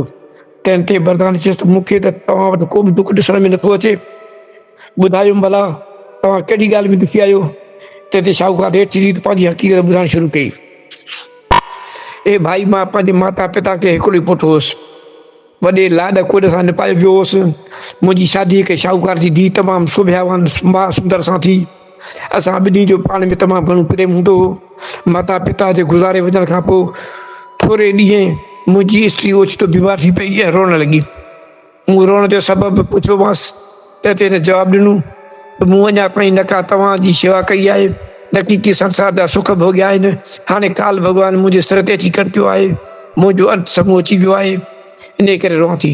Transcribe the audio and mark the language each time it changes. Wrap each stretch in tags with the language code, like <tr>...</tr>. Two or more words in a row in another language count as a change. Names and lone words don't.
<sd>तंहिं ते मर्दाने चयसि त मूंखे त तव्हां वटि को बि दुख ॾिसण में नथो अचे, ॿुधायो भला तव्हां कहिड़ी ॻाल्हि में दुखी आहियो। तंहिं ते शाहूकार हेठि रीति पंहिंजी हक़ीक़त ॿुधाइणु शुरू कई। ए भाई, मां पंहिंजे माता पिता खे हिकिड़ो ई पुटु हुउसि, वॾे लाॾ कोॾ सां निपाए वियो हुउसि। मुंहिंजी शादी हिकु शाहूकार जी धीउ तमामु सुभियावान महा सुंदर सां थी। असां ॿिन्ही जो पाण में तमामु घणो प्रेम हूंदो हो। माता पिता जे गुज़ारे वञण खां पोइ थोरे ॾींहं मुंहिंजी स्त्री ओचितो बीमार थी पई ऐं रोअण लॻी। मूं रोअण जो सबबु पुछियोमांसि, त ते हिन जवाबु ॾिनो त मूं अञा ताईं न का तव्हांजी शेवा कई आहे, न की संसार जा सुख भोॻिया आहिनि, हाणे काल भॻवानु मुंहिंजे सिर ते अची कटियो आहे, मुंहिंजो अंत समूह अची वियो आहे, इन करे रोआं थी।</sd>